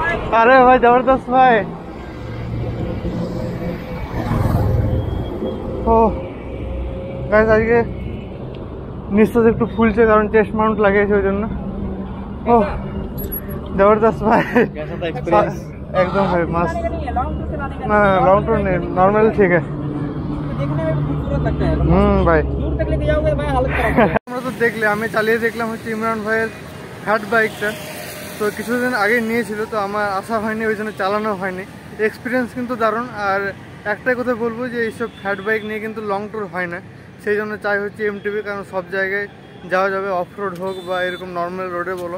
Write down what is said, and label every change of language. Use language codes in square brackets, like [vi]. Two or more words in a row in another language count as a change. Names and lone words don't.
[hi] अरे भाई जबरदस्त भाई। [bn] ও গাইস আজকে নিঃশ্বাস একটু ফুলছে কারণ [en] chest mount [bn] লাগিয়েছে ওই জন্য। [hi] ও जबरदस्त भाई। कैसा था एक्सपीरियंस? एकदम भाई मस्त। [en] long tour [hi] चलाने का ना [en] long tour [hi] नहीं, नॉर्मल ठीक है। देखने में भी खूबसूरत लगता है। भाई दूर तक लेके जाओगे भाई हालत खराब [bn] আমরা তো দেখলে আমি চালিয়ে দেখলাম হচ্ছে ইমরান ভাইয়ের [en] fat bikeটা। [bn] তো কিছুদিন আগে নিয়েছিল, তো আমার আসা হয়নি, ওই জন্য চালানো হয়নি। এক্সপিরিয়েন্স কিন্তু দারুণ। আর একটাই কথা বলবো যে এইসব [en] fat bike [bn] নিয়ে কিন্তু [en] long tour [bn] হয় না, সেই জন্য চাই হচ্ছে এমটিভি, কারণ সব জায়গায় যাওয়া যাবে, [en] off road [bn] হোক বা এরকম [en] normal roadে [bn] বলো।